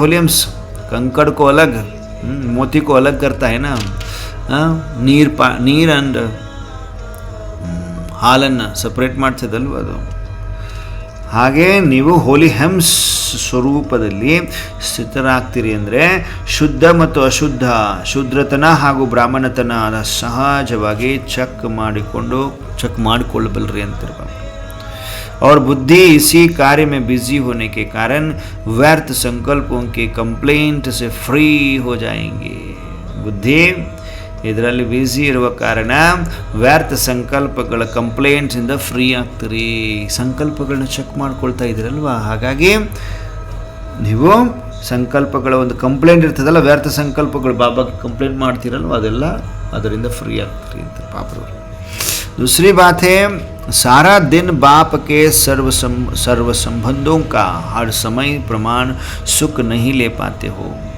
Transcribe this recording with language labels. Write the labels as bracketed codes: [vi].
[hi] ಹೋಲಿ ಹಂಸ್ ಕಂಕಡ್ಕೋ ಅಲಗ್, ಮೋತಿಕೋ ಅಲಗ್ ಕರ್ತಾ है ना, [kn] ನೀರು ಅಂಡ್ ಹಾಲನ್ನು ಸಪ್ರೇಟ್ ಮಾಡ್ತಿದ್ದಲ್ವ ಅದು. ಹಾಗೆ ನೀವು ಹೋಲಿ ಹೆಮ್ಸ್ ಸ್ವರೂಪದಲ್ಲಿ ಸ್ಥಿತರಾಗ್ತೀರಿ ಅಂದರೆ ಶುದ್ಧ ಮತ್ತು ಅಶುದ್ಧ, ಶೂದ್ರತನ ಹಾಗೂ ಬ್ರಾಹ್ಮಣತನ ಸಹಜವಾಗಿ ಚೆಕ್ ಮಾಡಿಕೊಳ್ಳಬಲ್ರಿ ಅಂತಿರ್ಬೇಕು. [hi] और बुद्धि इसी कार्य में बिजी होने के कारण व्यर्थ संकल्पों के कंप्लेंट से फ्री हो जाएंगे. [kn] ಬುದ್ಧಿ ಇದರಲ್ಲಿ ಬ್ಯುಸಿ ಇರುವ ಕಾರಣ ವ್ಯರ್ಥ ಸಂಕಲ್ಪಗಳ ಕಂಪ್ಲೇಂಟ್ಸಿಂದ ಫ್ರೀ ಆಗ್ತೀರಿ. ಸಂಕಲ್ಪಗಳನ್ನ ಚೆಕ್ ಮಾಡ್ಕೊಳ್ತಾ ಇದ್ದೀರಲ್ವ, ಹಾಗಾಗಿ ನೀವು ಸಂಕಲ್ಪಗಳ ಒಂದು ಕಂಪ್ಲೇಂಟ್ ಇರ್ತದಲ್ಲ, ವ್ಯರ್ಥ ಸಂಕಲ್ಪಗಳು ಬಾಬಾಗೆ ಕಂಪ್ಲೇಂಟ್ ಮಾಡ್ತೀರಲ್ವ, ಅದೆಲ್ಲ ಅದರಿಂದ ಫ್ರೀ ಆಗ್ತೀರಿ ಅಂತ ಪಾಪರವರು. [hi] दूसरी बात है, सारा दिन बाप के सर्व संबंधों का हर समय प्रमाण सुख नहीं ले पाते हो.